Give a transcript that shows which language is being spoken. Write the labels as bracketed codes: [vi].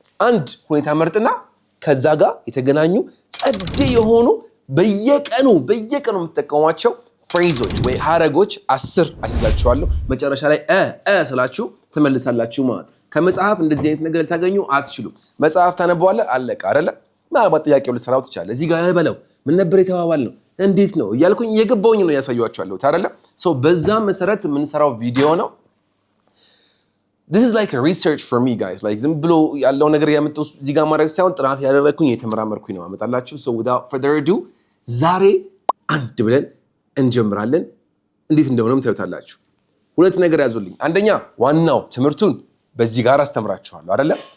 [am] አንድ ሁኔታ መርጥና ከዛ ጋር የተገናኙ ጸድ የሆኑ በየቀኑ የምትጠቀሟቸው ፍሬዞች ወይ ሐረጎች 10 አስይዛችኋለሁ። መጨረሻ ላይ ስላችሁ ትመልሳላችሁ ማለት። ከመጽሐፍ እንደዚህ አይነት ነገር ልታገኙ አትችሉም። መጽሐፍ ታነበዋለህ አለቀ አይደለ? ምናልባት ጥያቄው ልሰራው ትችላለህ። እዚህ ጋር በለው ምን ነበር የተባባል ነው እንዴት ነው እያልኩኝ እየገባሁኝ ነው ያሳያችኋለሁ አይደለ? በዛ መሰረት የምንሰራው ቪዲዮ ነው። [en] This is like a research for me, guys. [am] Like ዝም ብሎ ያለው ነገር ያመጣው እዚህ ጋር ማድረግ ሳይሆን ጥናት ያደረኩኝ የተመራመርኩኝ ነው አመጣላችሁ። [en] So without further ado [am] ዛሬ አንድ ብለን እንጀምራለን። እንዴት እንደሆነም ታዩታላችሁ። ሁለት ነገር ያዙልኝ። አንደኛ ዋናው ትምህርቱን በዚህ ጋር አስተምራችኋለሁ አይደለ?